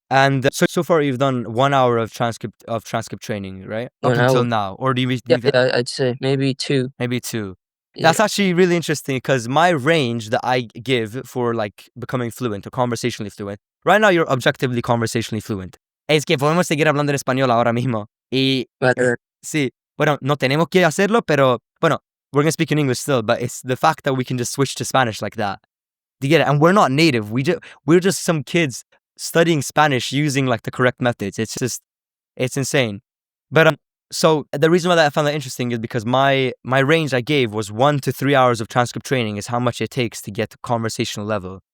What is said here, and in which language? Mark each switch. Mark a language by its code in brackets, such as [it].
[en] And so far you've done 1 hour of transcript training, right? Up until now. Or do you yeah, I'd say maybe 2. Maybe 2. That's actually really interesting because my range that I give for like becoming fluent or conversationally fluent, right now you're objectively conversationally fluent. [es] Es que podemos seguir hablando en español ahora mismo. Y sí, bueno, no tenemos que hacerlo, pero bueno, [en] we're going to speak in English still, but it's the fact that we can just switch to Spanish like that. Do you get it? And we're not native. We're just some kids studying Spanish using like the correct methods. It's insane. But so the reason why I found that interesting is because my range I gave was 1 to 3 hours of transcript training is how much it takes to get to conversational level.